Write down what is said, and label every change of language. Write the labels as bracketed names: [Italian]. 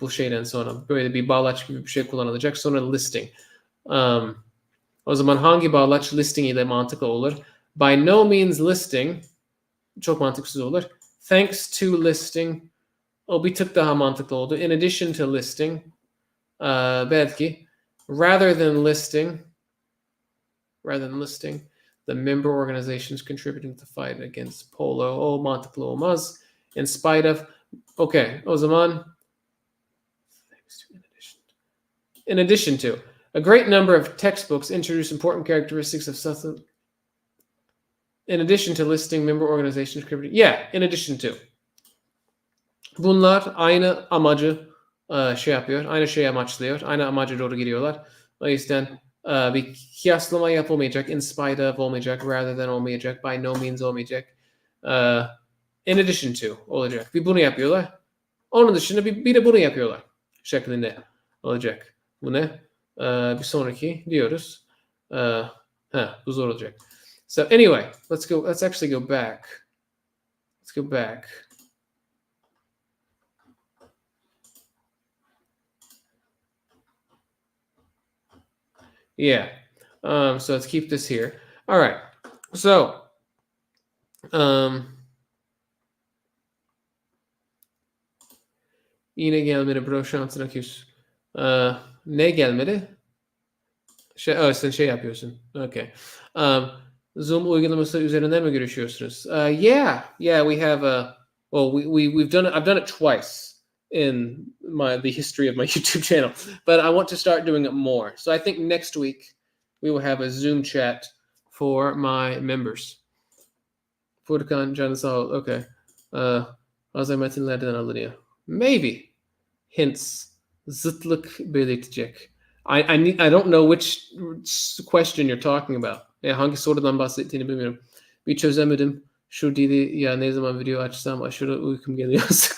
[Turkish] Bu şeyden sonra böyle bir bağlaç gibi bir şey kullanılacak. Sonra listing. O zaman hangi bağlaç listing ile mantıklı olur? [English] By no means listing [Turkish] çok mantıksız olur. [English] Thanks to listing [Turkish] o bir tık daha mantıklı oldu. [English] In addition to listing belki rather than listing the member organizations contributing to the fight against polo, [Turkish] mantıklı olmaz. [English] In spite of, okay, o zaman in addition to, a great number of textbooks introduce important characteristics of something. In addition to listing member organizations contributing, in addition to. [Turkish] Bunlar aynı amacı yapıyor, aynı şeyi amaçlıyor, aynı amaca doğru gidiyorlar. O yüzden bir kıyaslama yapılmayacak, in spite of olmayacak, rather than olmayacak, by no means olmayacak. [English] In addition to [Turkish] olacak. Bir bunu yapıyorlar. Onun dışında bir de bunu yapıyorlar şeklinde olacak. Bu ne? Bir sonraki diyoruz. Bu zor olacak. [English] So anyway, let's actually go back. Let's go back. Yeah. So let's keep this here. All right. [Turkish] So, yine gelmedi bro, şansına küs. Ne gelmedi? Sen şey yapıyorsun. Okay. Zoom uygulaması üzerinden mi görüşüyorsunuz? [English] Yeah, we have we've done it. I've done it twice in the history of my YouTube channel, but I want to start doing it more. So I think next week we will have a Zoom chat for my members. [Turkish] Furkan canı sağ ol. Okay. Hazır metinlerden alınıyor. Maybe. Hints. Zıtlık belirtecek. [English] I don't know which question you're talking about. [Turkish] Hangi sorudan bahsettiğini bilmiyorum. Bir çözemedim. Şu dili ya ne zaman video açsam aşırı uykum geliyor.